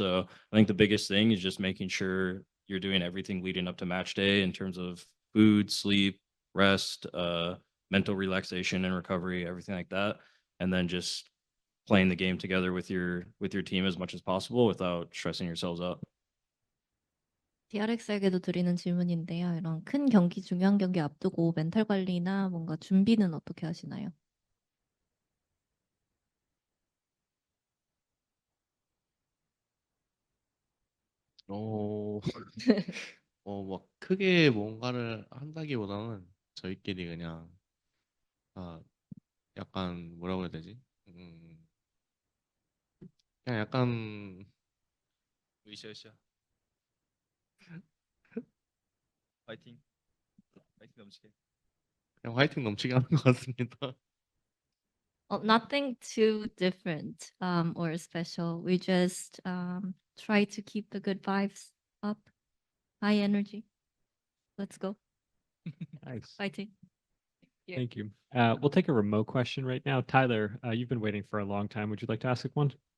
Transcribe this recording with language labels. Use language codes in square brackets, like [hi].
[en] So I think the biggest thing is just making sure you're doing everything leading up to match day in terms of food, sleep, rest, mental relaxation and recovery, everything like that, and then just playing the game together with your team as much as possible without stressing yourselves out. [ko] DRX에게도 드리는 질문인데요. 이런 큰 경기, 중요한 경기 앞두고 멘탈 관리나 뭔가 준비는 어떻게 하시나요? 막 크게 뭔가를 한다기보다는 저희끼리 그냥 약간 뭐라고 해야 되지? 그냥 약간 으쌰으쌰. 파이팅. 파이팅 넘치게. 그냥 화이팅 넘치게 하는 것 같습니다. [en] Well, nothing too different or special. We just try to keep the good vibes up, high energy. Let's go. Nice. Fighting. Thank you. We'll take a remote question right now. Tyler, you've been waiting for a long time. Would you like to ask one?